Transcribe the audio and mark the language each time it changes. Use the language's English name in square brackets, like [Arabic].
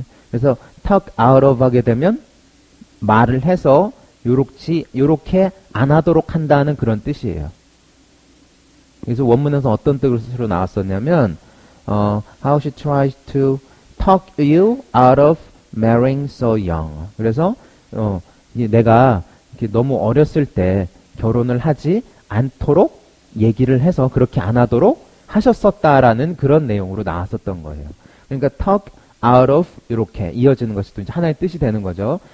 [Korean] 그래서 talk out of 하게 되면 말을 해서 요렇게 안 하도록 한다는 그런 뜻이에요. 그래서 원문에서 어떤 뜻으로 나왔었냐면 [English] how she tries to talk you out of marrying so young. [Korean] 그래서 내가 이렇게 너무 어렸을 때 결혼을 하지 않도록 얘기를 해서 그렇게 안 하도록 하셨었다라는 그런 내용으로 나왔었던 거예요. 그러니까 talk out of 이렇게 이어지는 것이 또 이제 하나의 뜻이 되는 거죠.